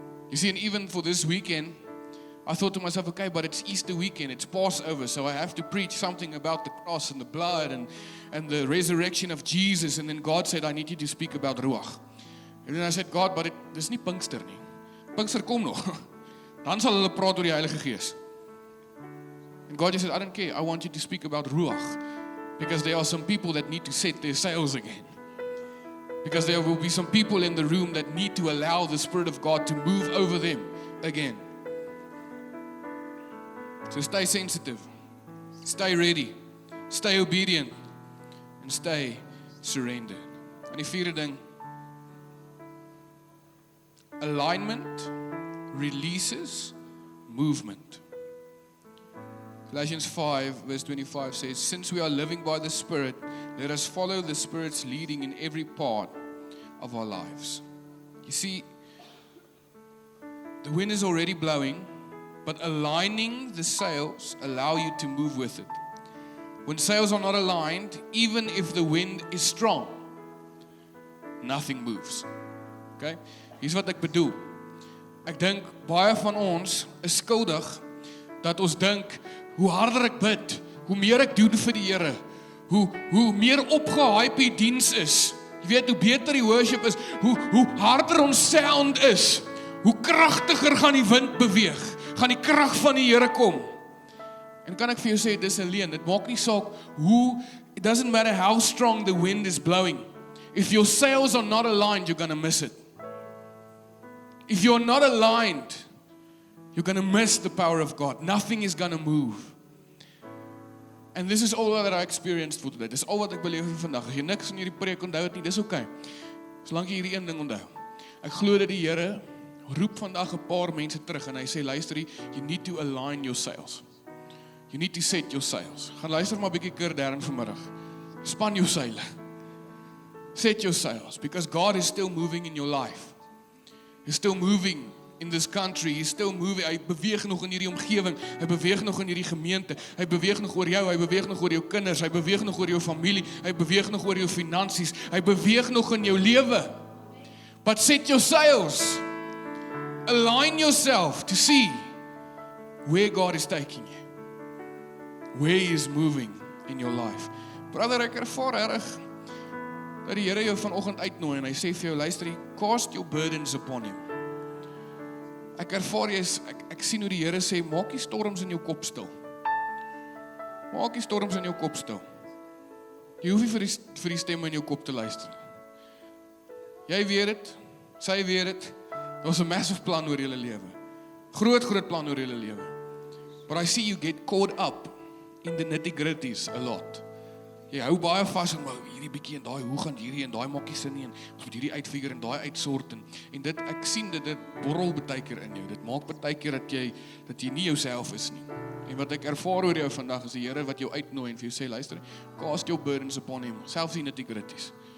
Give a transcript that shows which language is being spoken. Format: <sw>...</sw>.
<en>You see, and even for this weekend, I thought to myself, okay, but it's Easter weekend, it's Passover, so I have to preach something about the cross and the blood and the resurrection of Jesus. And then God said, I need you to speak about Ruach. And then I said, God, but</en> <af>dis nie Pinkster nie. Pinkster kom nog. Dan sal hulle praat oor die Heilige Gees.</af> <en>And God just said, I don't care, I want you to speak about Ruach. Because there are some people that need to set their sails again. Because there will be some people in the room that need to allow the Spirit of God to move over them again. So stay sensitive, stay ready, stay obedient, and stay surrendered.</en> <af>En die vierde ding,</af> <en>alignment releases movement. Galatians 5 verse 25 says, since we are living by the Spirit, let us follow the Spirit's leading in every part of our lives. You see, the wind is already blowing, but aligning the sails allow you to move with it. When sails are not aligned, even if the wind is strong, nothing moves.</en> <af>Okay? Hier's wat ek bedoel. Ek dink baie van ons is skuldig dat ons dink hoe harder ek bid, hoe meer ek doen vir die Here, hoe meer opgehype die diens is. Jy weet, hoe beter die worship is, hoe harder ons sound is, hoe kragtiger gaan die wind beweeg. Gaan die krag van die Here kom. En kan ek vir jou sê, dis 'n leuen. Dit maak nie saak hoe,</af> <en>it doesn't matter how strong the wind is blowing. If your sails are not aligned, you're going to miss it. If you're not aligned, you're going to miss the power of God. Nothing is going to move. And this is all that I experienced for today.</en> <af>Dis al wat ek beleef vir vandag. As jy niks van hierdie preek onthou het nie, dis okay. Solank jy hierdie een ding onthou. Ek glo dat die Here roep vandag 'n paar mense terug en hy sê, luister,</af> <en>you need to align your sails. You need to set your sails.</en> <af>Gaan luister maar 'n bietjie keer Darren vanmiddag. Span jou seile.</af> <en>Set your sails, because God is still moving in your life. He's still moving in this country. He's still moving.</en> <af>Hy beweeg nog in hierdie omgewing. Hy beweeg nog in hierdie gemeente. Hy beweeg nog oor jou. Hy beweeg nog oor jou kinders. Hy beweeg nog oor jou familie. Hy beweeg nog oor jou finansies. Hy beweeg nog in jou lewe.</af> <en>But set your sails. Align yourself to see where God is taking you. Where He is moving in your life.</en> <af>Brother, ek ervaar erg dat die Here jou vanoggend uitnooi en hy sê vir jou, luister,</af> <en>cast your burdens upon Him.</en> <af>Ek ervaar ek sien hoe die Here sê, maak die storms in jou kop stil. Maak die storms in jou kop stil. Jy hoef nie vir die stemme in jou kop te luister. Jy weet dit, sy weet dit. Daar's 'n massive plan oor julle lewe. Groot plan oor julle lewe.</af> <en>But I see you get caught up in the nitty-gritties a lot.</en> <af>Jy hou baie vas en hierdie bietjie en daai, hoe gaan hierdie en daai maak nie sin nie en ons moet hierdie uitfigure en daai uitsort en dit, ek sien dit borrel baie keer in jou. Dit maak baie keer dat jy nie jouself is nie. En wat ek ervaar oor jou vandag is die Here wat jou uitnooi en vir jou sê, luister,</af> <en>cast your burdens upon Him,</en> <af>selfs die nitty-gritties.</af>